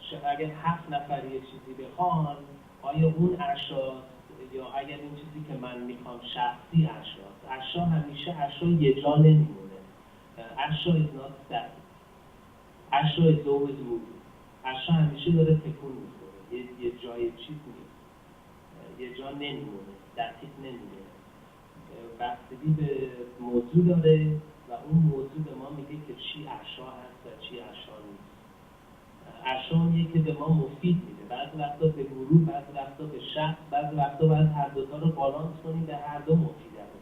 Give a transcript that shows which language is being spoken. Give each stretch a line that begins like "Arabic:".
Persian: اگر 7 نفر یه چیزی بخوان، آیا اون اشیاء یا اگر این چیزی که من میخوام شخصی اشیاء همیشه اشیاء یه جا نمیمونه.
English: اشیاء is not static. اشیاء is always moving.
Persian: اشیاء همیشه داره تکون میخوره. یه جای چیز نیست. یه جا نمیمونه. دقیق نمیمونه. بستگی به موضوع داره و اون موضوع به ما میگه که چی اشیاء هست و چی اشیاء نیست. اشیاء که به ما مفید میده. بعضی وقتا به گروه، بعضی وقتا به شخص، بعضی وقتا باید هر دوتا رو بالانس کنیم به هر دو مفید بده.